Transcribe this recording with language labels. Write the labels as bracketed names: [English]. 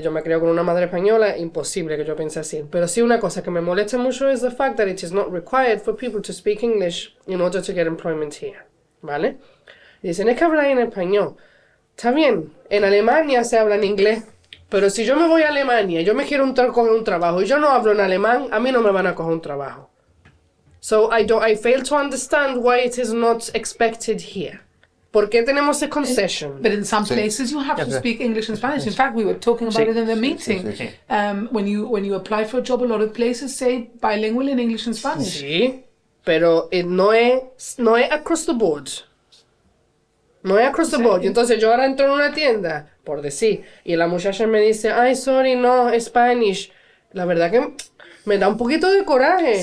[Spanish] Yo me crié con una madre española, imposible que yo piense así. Pero sí una cosa que me molesta mucho es [English] the fact that it is not required for people to speak English in order to get employment here, [Spanish] ¿vale? Y dicen, es que hablar en español. Está bien, en Alemania se habla en inglés, pero si yo me voy a Alemania, yo me quiero coger un trabajo y yo no hablo en alemán, a mí no me van a coger un trabajo. [English] So I fail to understand why it is not expected here. [Spanish] ¿Por qué tenemos ese concession? [English] But in some [Spanish] Sí. [English] places you have to speak English and Spanish. In fact, we were talking about [Spanish] Sí. [English] it in the meeting. [Spanish] sí. [English] When you apply for a job, a lot of places say bilingual in English and Spanish. [Spanish] Sí, pero no es [English] across the board. [Spanish] No es [English] across the board. [Spanish] Y entonces yo ahora entro en una tienda, por decir, y la muchacha me dice, ay, sorry, no, Spanish. La verdad que me da un poquito de coraje.